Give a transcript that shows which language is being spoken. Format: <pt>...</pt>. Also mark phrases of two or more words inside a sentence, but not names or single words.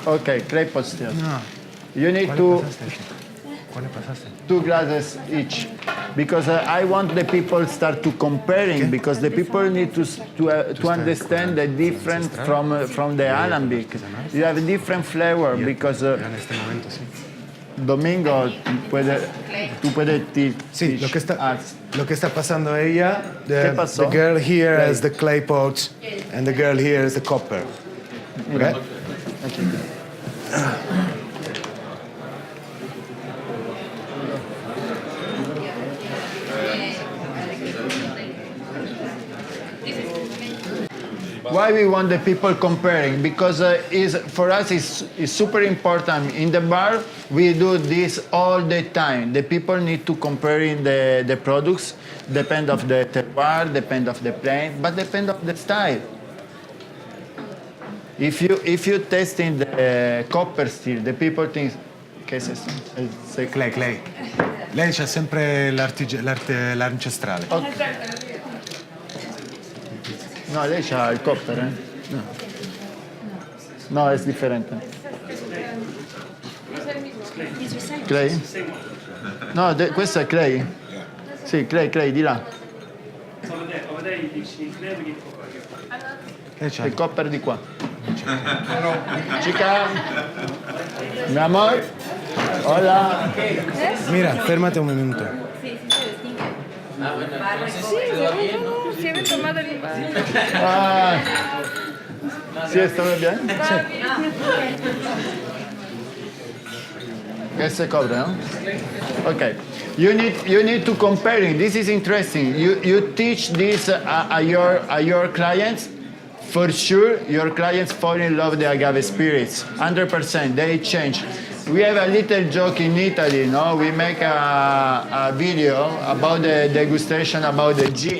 <en>Okay, clay pot still. No. You need</en> <es>¿Cuál pasaste?</es> <en>2 glasses each, because I want the people start to comparing, because the people need to understand the difference from the alambic. You have a different flavor because</en> <es>En este momento, sí. Domingo tú puedes Sí, lo que está pasando ella, ¿Qué pasó?</es> <en>the girl here Clay. has the clay pot and the girl here is the copper. Okay? Why we want the people comparing? Because for us it's super important. In the bar, we do this all the time. The people need to comparing the products, depend of the terroir, depend of the plant, but depend of the style. If you testing the copper steel, the people think,</en> <es>¿qué es eso?</es> <en>Clay.</en> <it>Lei c'ha sempre l'ancestrale. No, lei c'ha il copper, eh? No, è differente. Clay? No, questo è clay. Sì, clay, di là. Lei c'ha Il copper di qua.</it> <es>Chica, mi amor, hola. Mira, fermate un minuto. Si había tomado el Ah, ¿sí está bien? Que se cobre, no?</es> <en>Okay. You need to comparing. This is interesting. You teach this at your clients. For sure, your clients fall in love with the agave spirits. 100%. They change. We have a little joke in Italy, no? We make a video about the degustation about the gin.</en>